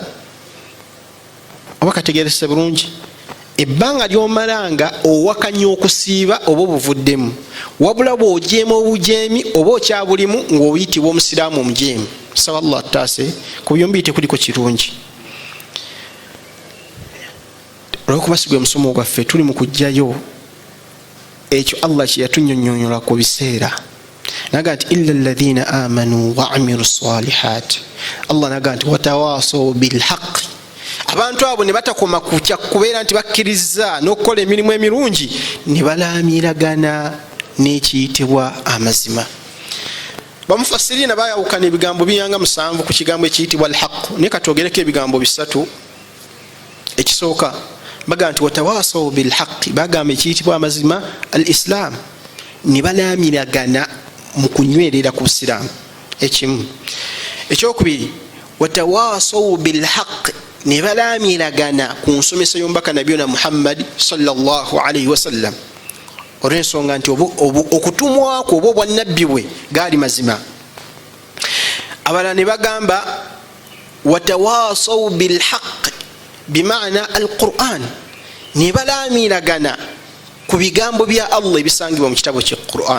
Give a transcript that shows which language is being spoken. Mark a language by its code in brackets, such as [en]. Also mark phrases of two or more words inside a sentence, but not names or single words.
[lg] Oba kategerese bulungi? Ebbanga lyomalanga owakanya okusiiba oba obuvuddemu, wabula bw'ojeema obujeemi oba okyabulimu ng'oyitibwa omusiraamu omujeemu. Saba Allah ataase ku byombi tekuliko kirungi. Olw'okuba si gwe musomo gwaffe, tuli mu kujjayo ekyo Allah kye yatunnyonnyola ku biseera. Naga nti [ar] إلا الذين آمنوا وعملوا الصالحات. [lg] Allah naga nti [ar] وتواصوا بالحق. [lg] Abantu abo ne batakoma kutya kubeera nti bakkiriza n'okukola emirimu emirungi, ne balaamiragana n'ekiyitibwa amazima. Bamufassiriina bayawukana ebigambo biyanga 7 ku kigambo ekiyitibwa alhaq, naye katwogereko ebigambo 3. Ekisooka baga nti [ar] وتواصوا بالحق, [lg] bagamba ekiyitibwa amazima al-islam, ne balaamiragana mu kunywerera ku busiraamu. Ekimu. Ekyokubiri, [ar] وتواصوا بالحق, [lg] ne balaamiragana ku nsomesa y'omubaka nabiyuna Muhammad [ar] صلى الله عليه وسلم. [lg] Olw'ensonga nti okutumwa kwo oba obwannabbi bwe gaali mazima. Abalala ne bagamba [ar] وتواصوا بالحق بمعنى القرآن, [lg] ne balaamiragana ku bigambo bya Allah ebisangibwa mu kitabo kye Quran.